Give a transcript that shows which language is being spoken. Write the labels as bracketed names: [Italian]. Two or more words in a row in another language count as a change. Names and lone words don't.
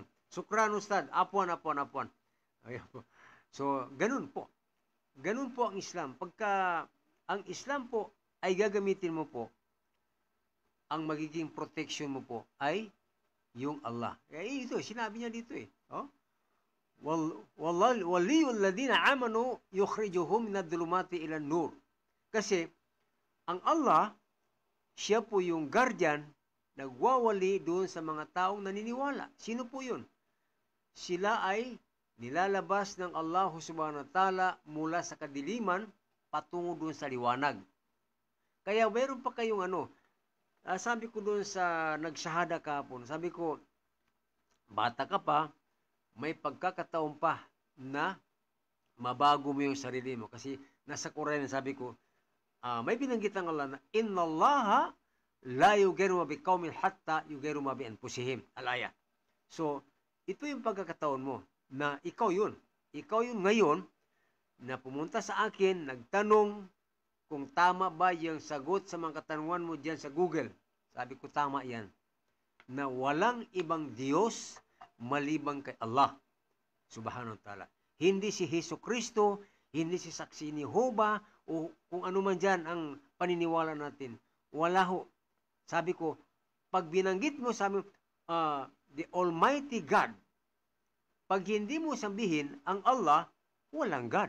[Arabic] شكرا أستاذ, [Filipino] apuan. Ayan po. So, ganun po. Ganun po ang Islam. Pagka ang Islam po ay gagamitin mo po ang magiging protection mo po ay yung Allah. Ito, sinabi niya dito eh. Oh? [Arabic] ولي الذين آمنوا يخرجهم من الظلمات إلى نور. [Filipino] Kasi ang Allah, siya po yung guardian, nagwawali doon sa mga taong naniniwala. Sino po yun? Sila ay nilalabas ng Allah [Arabic] سبحانه وتعالى [Filipino] mula sa kadiliman patungo doon sa liwanag. Kaya mayroon pa kayong sabi ko doon sa nagsahada kahapon, sabi ko, bata ka pa, may pagkakataon pa na mabago mo yung sarili mo. Kasi nasa Quran, sabi ko, may binanggit ang Allah na, [Arabic] إن الله لا يغير ما بقوم حتى يغيروا ما بأنفسهم. الآية. [Filipino] So, ito yung pagkakataon mo na ikaw yun. Ikaw yun ngayon na pumunta sa akin, nagtanong kung tama ba yung sagot sa mga katanungan mo dyan sa Google. Sabi ko, tama yan. Na walang ibang Diyos malibang kay Allah [Arabic] سبحانه وتعالى. [Filipino] Hindi si Hesus Kristo, hindi si Saksi ni Jehovah, o kung ano man dyan ang paniniwala natin. Wala ho. Sabi ko, pag binanggit mo sa [English] the Almighty God, [Filipino] pag hindi mo sabihin ang Allah, walang God.